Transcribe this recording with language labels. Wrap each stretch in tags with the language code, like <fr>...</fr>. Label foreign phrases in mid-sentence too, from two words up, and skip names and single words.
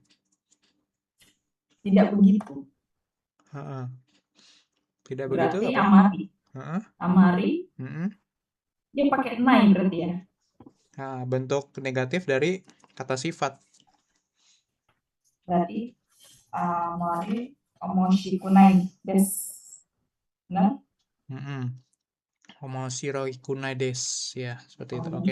<id>Tidak begitu. Tidak begitu Berarti apa?</id> <ja>あまり。あまり. Mm-mm.</ja> <id>Dia pakai nai berarti ya. Nah, bentuk negatif dari kata sifat.</id> <ja>Berarti あまり面白くないです.</ja> <id>Nah,</id> <ja>面白いくないです.</ja> <id>Ya, seperti itu. Oh,</id>